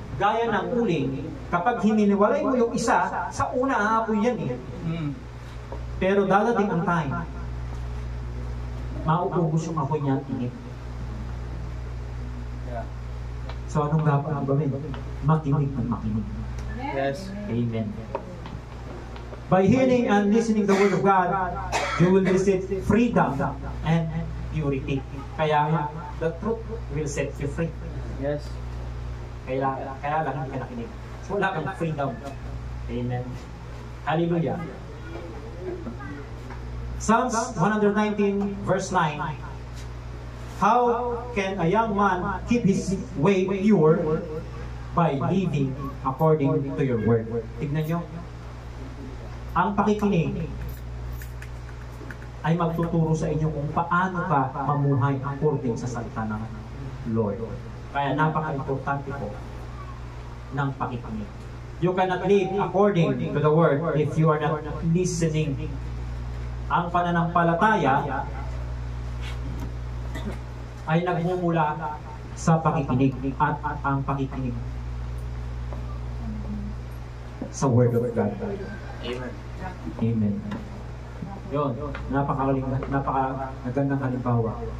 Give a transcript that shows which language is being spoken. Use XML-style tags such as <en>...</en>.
<tl>Gaya ng uling, kapag hininiwalay mo yung isa, sa una aapoy yan eh. Pero dadating ang time, mauubos yung apoy niya at init. Yeah. So anong dapat ang gawin? Makinig ng makinig. Yes. Amen.</tl> <en>By hearing and listening the word of God, you will receive freedom and purity. Kaya the truth will set you free. Yes.</en> <tl>Kaya lang hindi ka nakinig. So wala kang freedom. Amen. Hallelujah.</tl> <en>Psalms 119 verse 9. How can a young man keep his way pure? By living according to your word.</en> <tl>Tignan nyo. Ang pakikinig ay magtuturo sa inyo kung paano ka mamuhay according sa salita ng Lord. Kaya napaka-importante po ng pakikinig.</tl> <en>You cannot live according to the word if you are not listening.</en> <tl>Ang pananampalataya ay nagmumula sa pakikinig at ang pakikinig sa</tl> <en>word of God. Amen.</en> <tl>Amen. Yun, napakagandang halimbawa.</tl>